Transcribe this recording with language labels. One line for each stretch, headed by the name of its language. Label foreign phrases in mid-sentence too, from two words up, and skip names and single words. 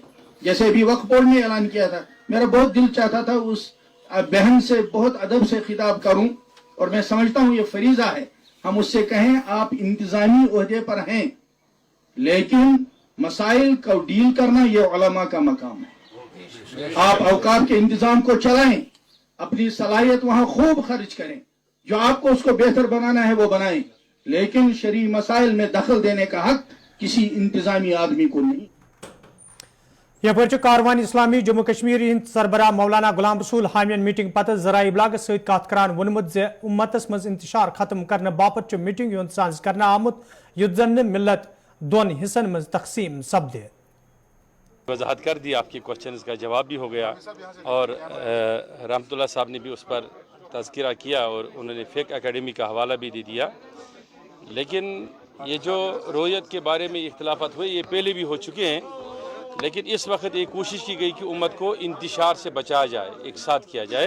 Urdu: جیسے بھی وقف بورڈ نے اعلان کیا تھا، میرا بہت دل چاہتا تھا اس بہن سے بہت ادب سے خطاب کروں، اور میں سمجھتا ہوں یہ فریضہ ہے، ہم اس سے کہیں آپ انتظامی عہدے پر ہیں، لیکن مسائل کو ڈیل کرنا یہ علما کا مقام ہے. آپ اوقاف کے انتظام کو چلائیں، اپنی صلاحیت وہاں خوب خرچ کریں، جو آپ کو اس کو بہتر بنانا ہے وہ بنائیں، لیکن شرعی مسائل میں دخل دینے کا حق کسی انتظامی آدمی کو نہیں.
Kashmiri: यपर कारवान इस्लामी जम्मू कश्मीर हिंद सरबराह मौलाना गुलाम रसूल हामियन मीटिंग पत जराए इब्लाग सत कत करान वोनमुत जे उम्मतस मज इंतशार खत्म करने बापत मीटिंग युंद सांस करना आमुत युद्ध जन मिल्लत दोन हिस्सन मज तकसीम सपदे।
Urdu: وضاحت کر دی، آپ کے کوئسچن کا جواب بھی ہو گیا اور رحمت اللہ صاحب نے بھی اس پر تذکرہ کیا اور انہوں نے فقہ اکیڈمی کا حوالہ بھی دے دیا. لیکن یہ جو رویت کے بارے میں اختلافات ہوئے یہ پہلے بھی ہو چکے ہیں، لیکن اس وقت ایک کوشش کی گئی کہ امت کو انتشار سے بچایا جائے، ایک ساتھ کیا جائے.